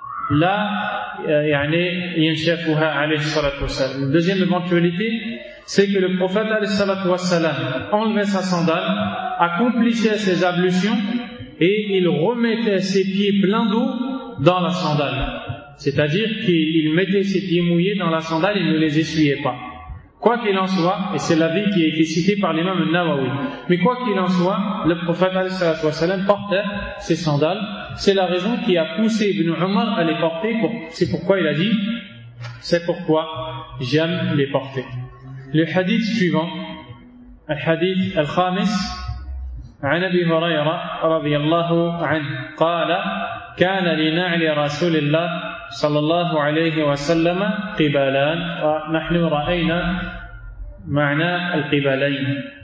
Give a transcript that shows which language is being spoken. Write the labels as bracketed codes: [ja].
[ar] La يعني ينشفها عليه الصلاة والسلام. [fr] Deuxième éventualité, c'est que le prophète [ar] عليه الصلاة والسلام [fr] enlevait sa sandale, accomplissait ses ablutions et il remettait ses pieds pleins d'eau dans la sandale. C'est-à-dire qu'il mettait ses pieds mouillés dans la sandale et ne les essuyait pas. Quoi qu'il en soit, et c'est l'avis qui a été cité par l'imam Nawawi, mais quoi qu'il en soit, le prophète alayhi salam portait ses sandales. C'est la raison qui a poussé Ibn Umar à les porter. C'est pourquoi il a dit, c'est pourquoi j'aime les porter. Le hadith suivant, le hadith al-khamis, [ar] عن أبي هريرة رضي الله عنه قال كان لنعل رسول الله صلى الله عليه وسلم قبالان ونحن رأينا معنى القبالين.